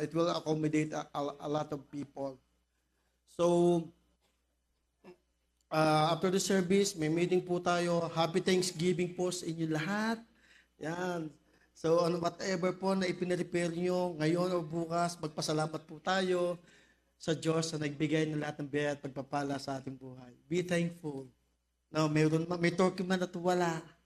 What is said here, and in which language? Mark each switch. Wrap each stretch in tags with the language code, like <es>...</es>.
<en>It will accommodate a lot of people. So, after the service,</en> <tl>may meeting po tayo.</tl> <en>Happy Thanksgiving</en> <tl>po sa inyo lahat. Yan.</tl> <en>So, whatever</en> <tl>po na ipinarepare nyo, ngayon o bukas, magpasalamat po tayo sa Diyos na nagbigay ng lahat ng biyaya at pagpapala sa ating buhay.</tl> <en>Be thankful.</en> <tl>Now, may turkey man at wala.</tl>